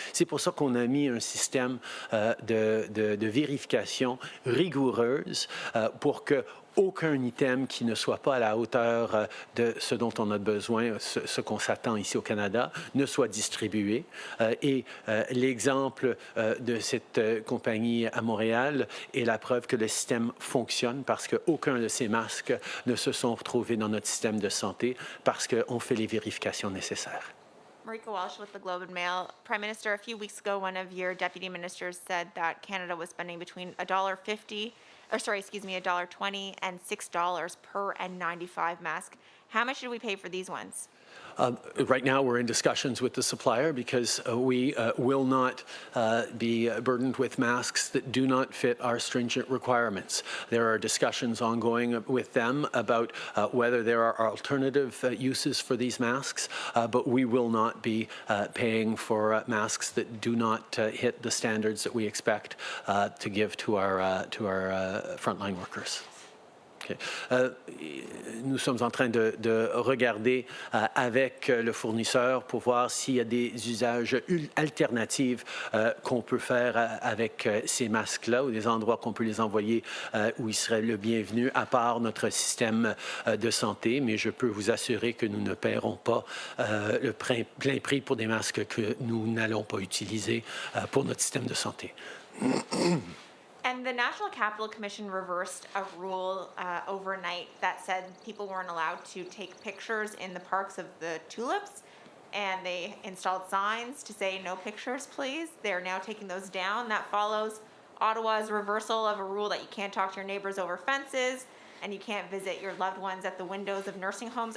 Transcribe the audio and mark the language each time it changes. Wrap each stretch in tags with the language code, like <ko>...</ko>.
<fr>C'est pour ça qu'on a mis un système de vérification rigoureuse pour que aucun item qui ne soit pas à la hauteur de ce dont on a besoin, ce qu'on s'attend ici au Canada, ne soit distribué. Et l'exemple de cette compagnie à Montréal est la preuve que le système fonctionne parce qu'aucun de ces masques ne se sont retrouvés dans notre système de santé parce qu'on fait les vérifications nécessaires.</fr> <en>Marika Walsh with the Globe and Mail. Prime Minister, a few weeks ago, one of your deputy ministers said that Canada was spending between $1.20 and $6 per N95 mask. How much did we pay for these ones? Right now, we're in discussions with the supplier because we will not be burdened with masks that do not fit our stringent requirements. There are discussions ongoing with them about whether there are alternative uses for these masks, but we will not be paying for masks that do not hit the standards that we expect to give to our frontline workers. Okay.</en> <fr>Nous sommes en train de regarder avec le fournisseur pour voir s'il y a des usages alternatifs qu'on peut faire avec ces masques-là ou des endroits qu'on peut les envoyer où ils seraient le bienvenu à part notre système de santé. Mais je peux vous assurer que nous ne paierons pas le plein prix pour des masques que nous n'allons pas utiliser pour notre système de santé.</fr> <en>And the National Capital Commission reversed a rule overnight that said people weren't allowed to take pictures in the parks of the tulips, and they installed signs to say no pictures, please. They're now taking those down. That follows Ottawa's reversal of a rule that you can't talk to your neighbors over fences and you can't visit your loved ones at the windows of nursing homes.</en>